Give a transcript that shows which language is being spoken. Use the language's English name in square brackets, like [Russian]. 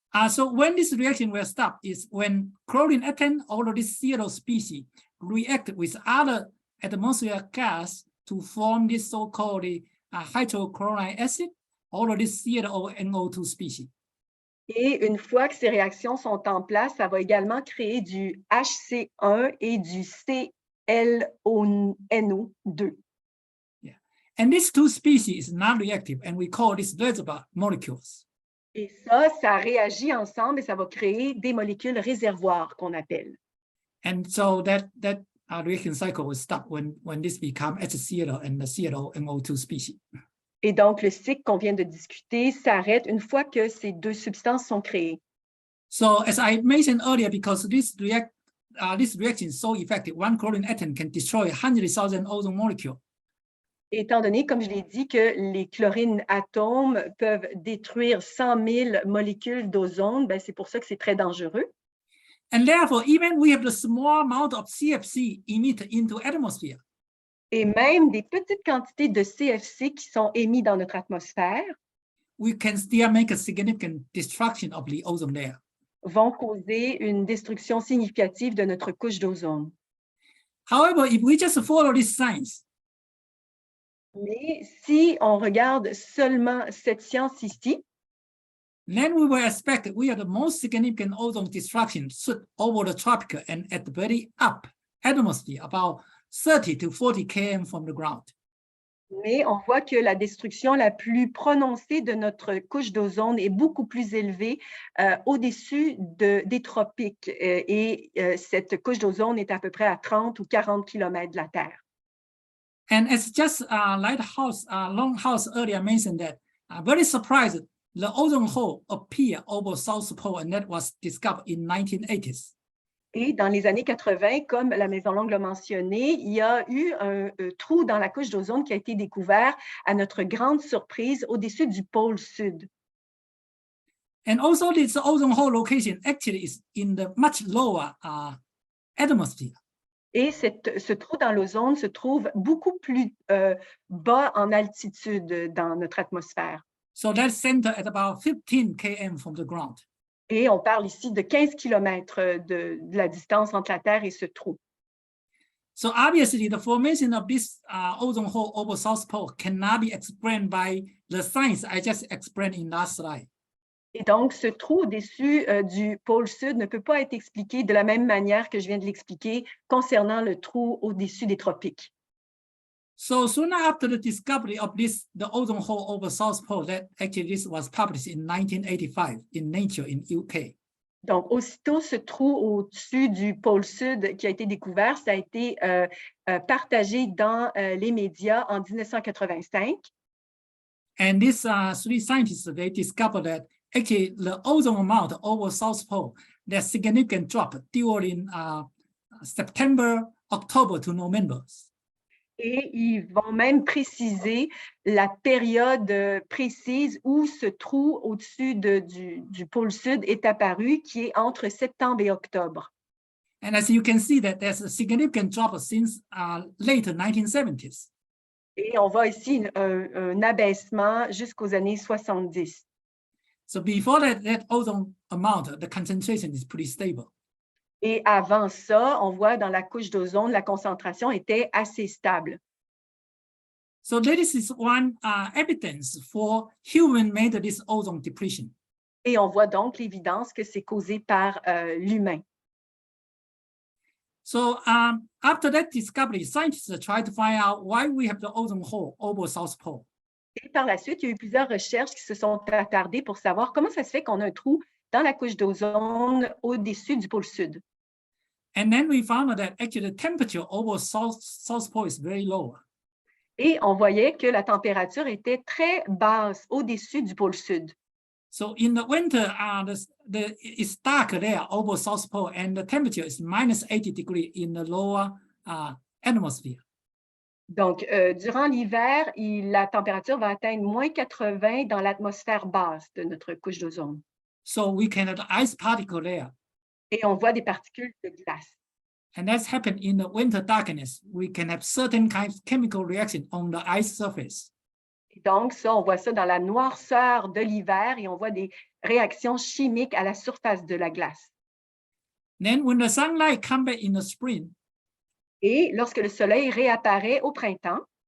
[English] So when this reaction will stop is when chlorine atom, all of this CLO species, react with other atmospheric gas to form this so-called hydrochloric acid, all of this ClO2 species. [French] Et une fois que ces réactions sont en place, ça va également créer du HC1 et du ClNO2. [English] Yeah. And these two species is non-reactive, and we call this reservoir molecules. [French] Et ça réagit ensemble et ça va créer des molécules réservoirs qu'on appelle. [English] And so that reaction cycle will stop when this becomes HCl and the ClNO2 species. [French] Et donc, le cycle qu'on vient de discuter s'arrête une fois que ces deux substances sont créées. [English] So as I mentioned earlier, because this reaction is so effective, one chlorine atom can destroy 100,000 ozone molecules. [French] Étant donné, comme je l'ai dit, que les chlorines atomes peuvent détruire 100 000 molécules d'ozone, ben c'est pour ça que c'est très dangereux. [English] And therefore, even we have the small amount of CFC emitted into atmosphere, [French] Et même des petites quantités de CFC qui sont émis dans notre atmosphère [English] we can still make a significant destruction of the ozone layer. [French] vont causer une destruction significative de notre couche d'ozone. [English] However, if we just follow this science, [French] Mais si on regarde seulement cette science ici, [English] then we will expect that we have the most significant ozone destruction over the tropical and at the very up atmosphere, about 30 to 40 km from the ground. [French] mais on voit que la destruction la plus prononcée de notre couche d'ozone est beaucoup plus élevée au-dessus des tropiques. Et cette couche d'ozone est à peu près à 30 ou 40 km de la Terre. [English] And as just Longhouse earlier mentioned that, very surprised, the ozone hole appeared over South Pole, and that was discovered in 1980s. [French] Et dans les années 80, comme la Maison Longue l'a mentionné, il y a eu un trou dans la couche d'ozone qui a été découvert à notre grande surprise au-dessus du pôle sud. [English] And also this ozone hole location actually is in the much lower atmosphere. [French] Et ce trou dans l'ozone se trouve beaucoup plus bas en altitude dans notre atmosphère. [English] So that's centered at about 15 km from the ground. [French] Et on parle ici de 15 km de la distance entre la Terre et ce trou. [English] So obviously the formation of this ozone hole over South Pole cannot be explained by the science I just explained in last slide. [French] Et donc, ce trou au-dessus du pôle sud ne peut pas être expliqué de la même manière que je viens de l'expliquer concernant le trou au-dessus des tropiques. [English] So soon after the discovery of the ozone hole over South Pole, that actually this was published in 1985 in Nature in UK. [French] Donc, aussitôt ce trou au-dessus du pôle sud qui a été découvert, ça a été partagé dans les médias en 1985. [English] And these three scientists, they discovered that actually the ozone amount over South Pole, there's significant drop during September, October to November. [French] Et ils vont même préciser la période précise où ce trou au-dessus du pôle sud est apparu, qui est entre septembre et octobre. [English] And as you can see that there's a significant drop since late 1970s. [French] Et on voit ici un abaissement jusqu'aux années 70. [English] So before that ozone amount, the concentration is pretty stable. [French] Et avant ça, on voit dans la couche d'ozone, la concentration était assez stable. [English] So this is one evidence for human-made this ozone depletion. [French] Et on voit donc l'évidence que c'est causé par l'humain. [English] So after that discovery, scientists tried to find out why we have the ozone hole over South Pole. [French] Et par la suite, il y a eu plusieurs recherches qui se sont attardées pour savoir comment ça se fait qu'on a un trou dans la couche d'ozone au-dessus du pôle sud. [English] And then we found out that actually the temperature over South Pole is very low. [French] Et on voyait que la température était très basse au-dessus du pôle sud. [English] So in the winter, it's dark there over South Pole, and the temperature is minus 80 degrees in the lower atmosphere. [French] Donc, durant l'hiver, la température va atteindre moins 80 dans l'atmosphère basse de notre couche d'ozone. [English] So we can have ice particle there. [French] Et on voit des particules de glace. [English] And that's happened in the winter darkness. We can have certain kinds of chemical reaction on the ice surface. [French] Et donc, ça, on voit ça dans la noirceur de l'hiver et on voit des réactions chimiques à la surface de la glace. [English] Then when the sunlight comes back in the spring, [French] Et lorsque le soleil réapparaît au printemps,